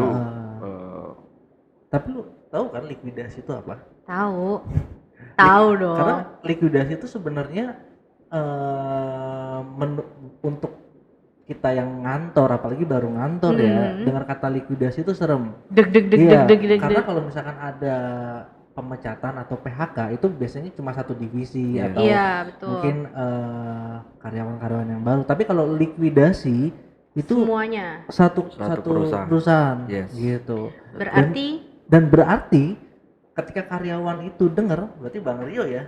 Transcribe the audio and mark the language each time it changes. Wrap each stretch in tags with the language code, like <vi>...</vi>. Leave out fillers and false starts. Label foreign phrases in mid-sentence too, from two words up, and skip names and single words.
<id>Tapi lu tahu kan likuidasi itu apa? Tahu. Tahu dong. Karena likuidasi itu sebenarnya untuk kita yang ngantor, apalagi baru ngantor ya, dengar kata likuidasi itu serem. Deg deg deg Iya, deg deg deg. karena deg. kalau misalkan ada pemecatan atau PHK itu biasanya cuma satu divisi Iya. atau Iya, betul. mungkin karyawan-karyawan yang baru. Tapi kalau likuidasi itu Semuanya. satu perusahaan. perusahaan Yes. gitu. Berarti Dan berarti ketika karyawan itu dengar, berarti Bang Rio ya,</id>